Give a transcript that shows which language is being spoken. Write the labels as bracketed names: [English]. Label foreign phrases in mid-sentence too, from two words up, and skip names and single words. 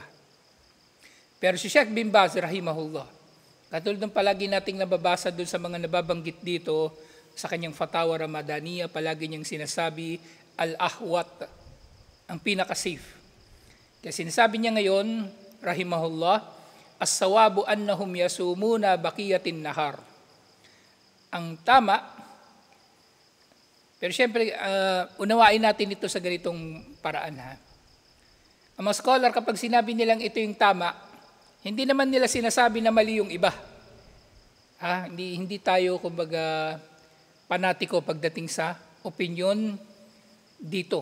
[Filipino] Pero si Sheikh bin Baz rahimahullah, katulad ng palagi nating nababasa doon sa mga nababanggit dito, sa kanyang Fatawa Ramadaniya, palagi niyang sinasabi, al-ahwat, ang pinaka-safe. Kaya sinasabi niya ngayon, [Arabic] رحمه الله، الصواب أنهم يصومون بقية النهار. [Filipino] Ang tama, pero syempre, unawain natin ito sa ganitong paraan. Ang mga scholar, kapag sinabi nilang ito yung tama, hindi naman nila sinasabi na mali yung iba. Hindi tayo, kumbaga, panatiko pagdating sa opinion dito.